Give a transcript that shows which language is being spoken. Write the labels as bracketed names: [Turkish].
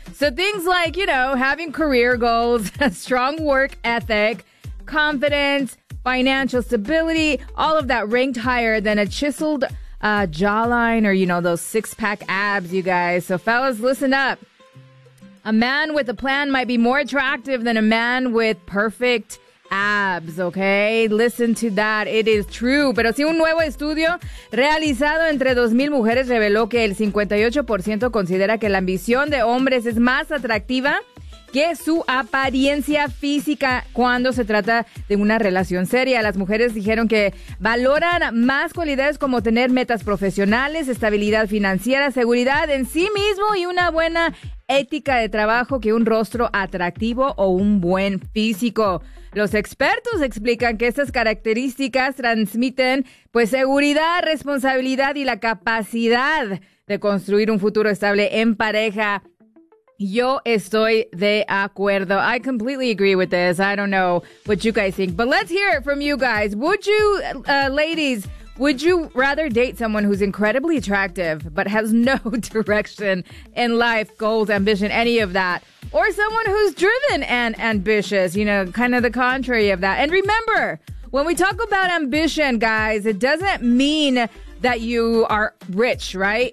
[English] So things like, you know, having career goals, a strong work ethic, confidence, financial stability, all of that ranked higher than a chiseled jawline or, you know, those six-pack abs, you guys. So fellas, listen up. A man with a plan might be more attractive than a man with perfect abs, okay? Listen to that. It is true. [Spanish] Pero si un nuevo estudio realizado entre 2,000 mujeres reveló que el 58% considera que la ambición de hombres es más atractiva que su apariencia física cuando se trata de una relación seria. Las mujeres dijeron que valoran más cualidades como tener metas profesionales, estabilidad financiera, seguridad en sí mismo y una buena ética de trabajo que un rostro atractivo o un buen físico. Los expertos explican que estas características transmiten, pues, seguridad, responsabilidad y la capacidad de construir un futuro estable en pareja. Yo estoy de acuerdo. [English] I completely agree with this. I don't know what you guys think, but let's hear it from you guys. Would you, ladies, would you rather date someone who's incredibly attractive but has no direction in life, goals, ambition, any of that? Or someone who's driven and ambitious, you know, kind of the contrary of that. And remember, when we talk about ambition, guys, it doesn't mean that you are rich, right?